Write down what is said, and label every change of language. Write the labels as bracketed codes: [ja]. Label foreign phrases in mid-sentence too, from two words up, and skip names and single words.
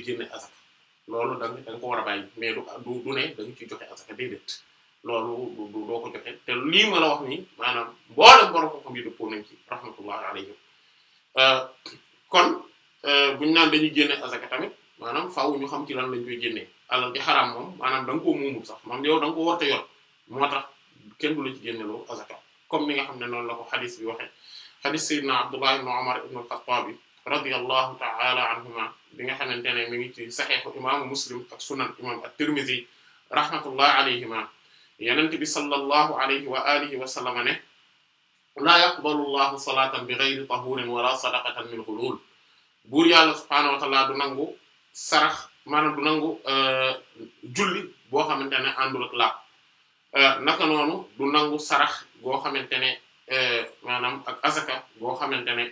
[wo] génne asaka loolu da nga ko war a bàyyi mais du ne da nga ciy joxe asaka déedéet loolu doo ko joxe te lii ma la wax nii maanaam mboolem borom ko xam yi dëppoo nañ ci [ar] رحمة الله عليهم [wo] kon buñu naan dañuy génne asaka tamit maanaam faaw ñu xam ci lan lañ koy génnee alal gi xaraam moom maanaam da nga koo moomul sax maanaam yow da nga ko war a yor moo tax kenn du la ci génneloo asaka comme ni nga xam ne noonu la ko xadis bi waxe xadis sayyidina Abdullah ibn Umar ibn al-Khattab [ar] رضي الله تعالى عنهما [wo] bi nga xamante ne mi ngi ci saxiixu imaamu Muslim ak sunan imam at-Tirmidhi [ar] رحمة الله عليهما [wo] yenent bi [ar] صلى الله عليه وعلى آله وسلم [wo] ne [ar] لا يقبل الله صلاة بغير طهور ولا صدقة من غلول [wo] buur yàlla [ar] سبحانه وتعالى [wo] du nangu sarax maanaam du nangu julli boo xamante ne àndul ak laab naka noonu du nangu sarax goo xamante ne maanaam ak asaka goo xamante ne